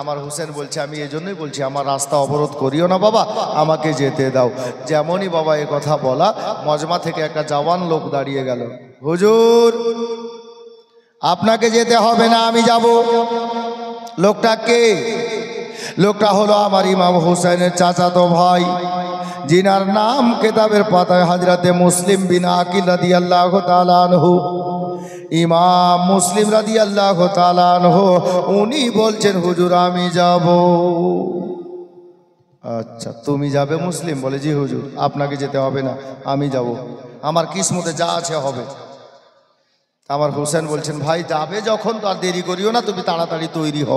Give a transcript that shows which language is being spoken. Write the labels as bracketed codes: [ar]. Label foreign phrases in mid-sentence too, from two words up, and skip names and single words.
[bn] আমার হোসেন বলছে আমি এই জন্যই বলছি আমার রাস্তা অবরোধ করিও না বাবা, আমাকে যেতে দাও। যেমনই বাবা এ কথা বলা, মজমা থেকে একটা জওয়ান লোক দাঁড়িয়ে গেল, হুজুর আপনাকে যেতে হবে না, আমি যাব। লোকটা কে? লোকটা হলো আমার ইমাম হোসেনের চাচাতো ভাই, জিনার নাম কিতাবের পাতায় হজরতে মুসলিম বিন আকিল [ar] رضي الله تعالى عنه, [bn] ইমাম মুসলিম [ar] رضي الله تعالى عنه [bn] উনি বলছেন হুজুর আমি যাব। আচ্ছা তুমি যাবে? মুসলিম বলে জি হুজুর, আপনাকে যেতে হবে না, আমি যাব, আমার কিসমতে যা আছে হবে। আমার হোসেন বলছেন ভাই যাবে যখন তো আর দেরি করিও না, তুমি তাড়াতাড়ি তৈরি হও।